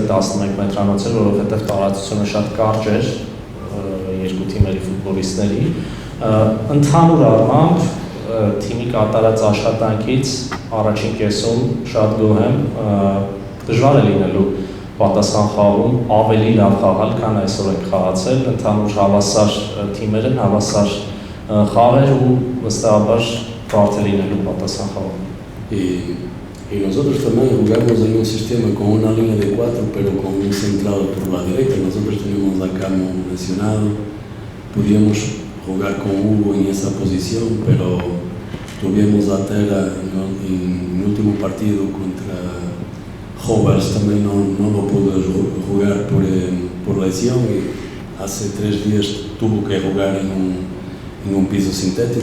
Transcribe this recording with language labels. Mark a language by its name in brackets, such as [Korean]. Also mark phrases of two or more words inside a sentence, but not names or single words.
[Armenian] 11 մետրանոց էր, որովհետև տարածությունը շատ կարճ էր երկու թիմերի ֆուտբոլիստների, ընդհանուր առմամբ թիմի կատարած աշխատանքից առաջին կեսում շատ գոհ եմ, դժվար է լինելու պատասխան խաղում ավելի լավ խաղալ, քան այսօր ենք խաղացել, ընդհանուր հավասար թիմեր են, հավասար խաղեր ու վստահաբար բարդ է լինելու պատասխան խաղում։ [Spanish] Y nosotros también jugamos en un sistema con una línea de 4, pero con un central por la derecha. Nosotros tenemos a Camo lesionado, podíamos jugar con Hugo en esa posición, pero tuvimos a Tera en el último partido contra Hobart, también no lo pudo jugar por lesión y hace 3 días tuvo que jugar en un piso sintético.